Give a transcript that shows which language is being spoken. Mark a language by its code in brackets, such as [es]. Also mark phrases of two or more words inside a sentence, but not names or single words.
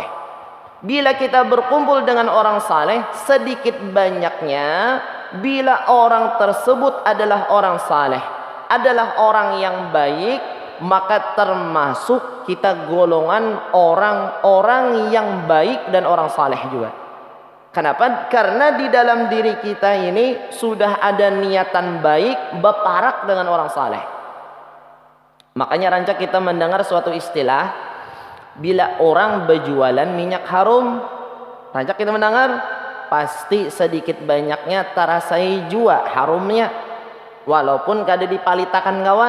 [id] Bila kita berkumpul dengan orang saleh, sedikit banyaknya, bila orang tersebut adalah orang saleh, adalah orang yang baik, maka termasuk kita golongan orang-orang yang baik dan orang saleh juga. Kenapa? Karena di dalam diri kita ini sudah ada niatan baik, berparak dengan orang saleh. [bjn] Makanya rancak kita mendengar suatu istilah, bila orang berjualan minyak harum, rancak kita mendengar, pasti sedikit banyaknya terasai jua harumnya, walaupun kada dipalitakan kawan.